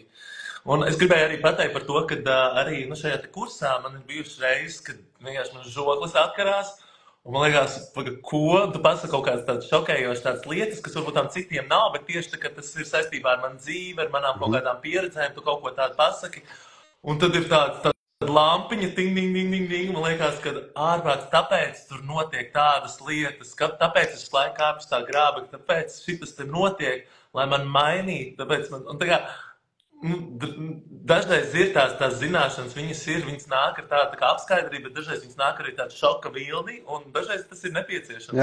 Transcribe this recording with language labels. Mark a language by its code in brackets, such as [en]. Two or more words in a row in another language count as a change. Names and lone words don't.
[lv] Un es gribēju arī pateikt par to, ka arī šajā te kursā man ir bijušas reizes, kad vienkārši man žoklis atkarās. Un man liekas, ko tu pasaki kaut kādas tādas šokējošas tādas lietas, kas varbūt tām citiem nav, bet tieši tā, ka tas ir saistībā ar manu dzīvi, ar manām kaut kādām pieredzēm, tu kaut ko tādu pasaki. Un tad ir tāda lampiņa, ting, ting, ting, ting, ting. Man liekas, ka ārprāts, tāpēc tur notiek tādas lietas, tāpēc es laiku kāpju tā grāba, tāpēc šitas te notiek, lai man mainītu. Tāpēc man, un tā kā, dažreiz ir tās zināšanas, viņas nāk ar tādu tā apskaidrību, bet dažreiz viņas nāk arī tādu šoka vilni, un dažreiz tas ir nepieciešams.